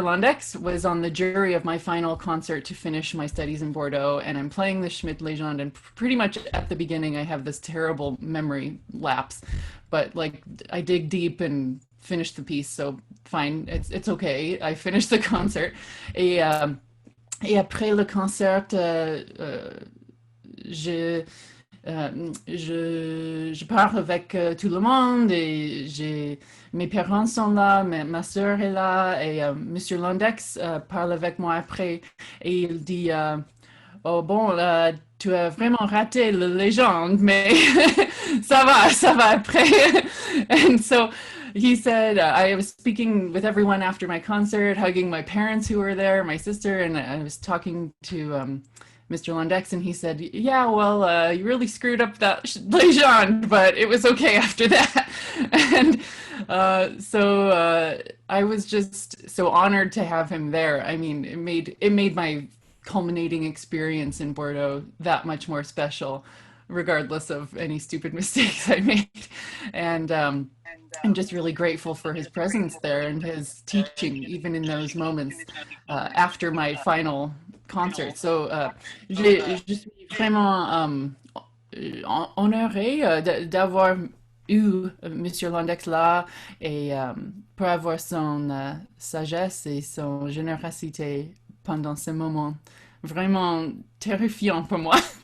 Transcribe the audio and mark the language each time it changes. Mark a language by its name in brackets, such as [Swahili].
[English] Londeix was on the jury of my final concert to finish my studies in Bourdeaux, and I'm playing the Schmidt Legend, and pretty much at the beginning I have this terrible memory lapse, but like I dig deep and finish the piece, so fine, it's okay. I finished the concert. [French] Et après le concert, je parle avec tout le monde et mes parents sont là, ma soeur est là et Monsieur Londeix parle avec moi après et il dit oh bon, tu as vraiment raté la légende, mais ça va après. [English] And so he said, I was speaking with everyone after my concert, hugging my parents who were there, my sister, and I was talking to Mr. Londeix, and he said, yeah, well, you really screwed up that légende, but it was okay after that. And so I was just so honored to have him there. I mean, it made my culminating experience in Bourdeaux that much more special, regardless of any stupid mistakes I made. And I'm just really grateful for his presence there and his teaching, even in those moments after my final concert. [French] So je suis vraiment honorée d'avoir eu Monsieur Londeix là et pour avoir son sagesse et son générosité pendant ce moment vraiment terrifiant pour moi.